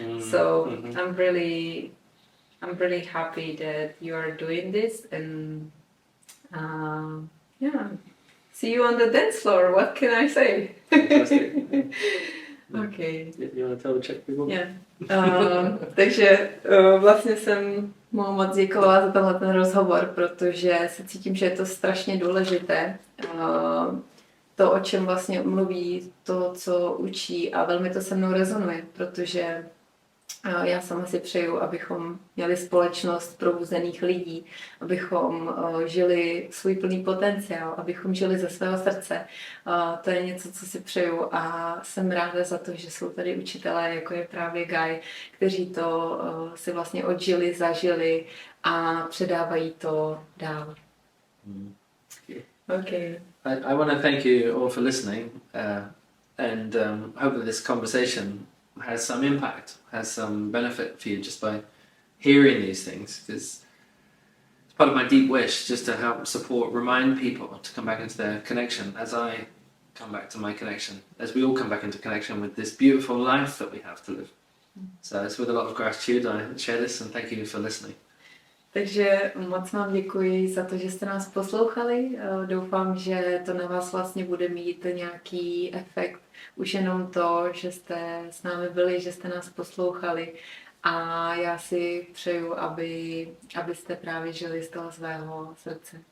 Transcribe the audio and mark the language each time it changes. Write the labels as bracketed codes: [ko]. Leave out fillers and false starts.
[en] So I'm really happy that you are doing this, and yeah. See you on the dance floor. What can I say? Fantastic. Okay. You want to tell the Czech people? Yeah. [cs] Takže vlastně jsem mu moc děkovala za tenhle rozhovor, protože se cítím, že je to strašně důležité. To, o čem vlastně mluví, to, co učí, a velmi to se mnou rezonuje, protože já sama si přeju, abychom měli společnost probuzených lidí, abychom žili svůj plný potenciál, abychom žili ze svého srdce. To je něco, co si přeju, a jsem ráda za to, že jsou tady učitelé, jako je právě Guy, kteří to si vlastně odžili, zažili a předávají to dál. [en] Okay. I want to thank you all for listening and hope that this conversation has some impact, has some benefit for you just by hearing these things, because it's part of my deep wish just to help support, remind people to come back into their connection as I come back to my connection, as we all come back into connection with this beautiful life that we have to live. So it's with a lot of gratitude I share this, and thank you for listening. [cs] Takže moc vám děkuji za to, že jste nás poslouchali. Doufám, že to na vás vlastně bude mít nějaký efekt. Už jenom to, že jste s námi byli, že jste nás poslouchali. A já si přeju, abyste právě žili z toho svého srdce.